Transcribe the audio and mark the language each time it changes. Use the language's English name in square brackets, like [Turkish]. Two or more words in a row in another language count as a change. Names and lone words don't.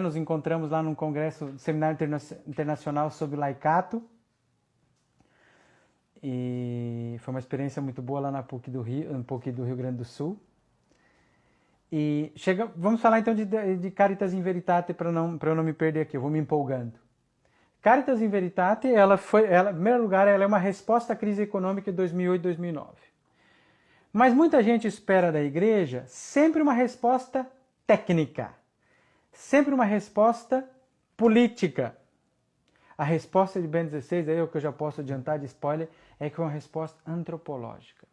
[Portuguese] Nos encontramos lá num congresso do Seminário Internacional sobre Laicato. E foi uma experiência muito boa lá na PUC do Rio Grande do Sul. E vamos falar então de Caritas in Veritate para eu não me perder aqui, eu vou me empolgando. Caritas in Veritate, em primeiro lugar, ela é uma resposta à crise econômica de 2008 e 2009. Mas muita gente espera da igreja sempre uma resposta técnica, sempre uma resposta política. A resposta de Bento XVI, aí é o que eu já posso adiantar de spoiler, é que é uma resposta antropológica.